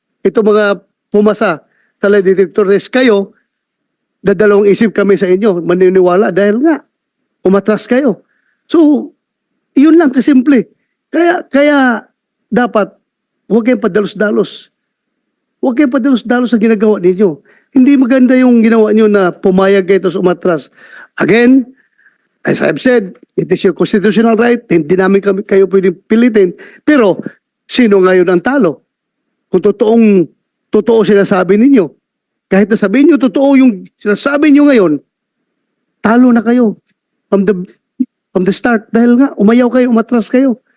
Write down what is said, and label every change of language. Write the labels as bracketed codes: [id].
[tl] Ito mga pumasa sa lie detector test. Kayo, dadalawang isip kami sa inyo, maniniwala dahil nga, umatras kayo. So, yun lang kasimple. Kaya dapat, huwag kayong padalos-dalos. Huwag kayong padalos-dalos sa ginagawa ninyo. Hindi maganda yung ginawa nyo na pumayag kayo tapos umatras. [en] Again, as I've said, it is your constitutional right. [tl] Hindi namin kayo pwedeng pilitin. Pero, sino ngayon ang talo? Kung totoo sinasabi ninyo. Kahit na sabihin nyo, totoo yung sinasabi nyo ngayon, talo na kayo. [en] From the start. [tl] Dahil nga, umayaw kayo, umatras kayo.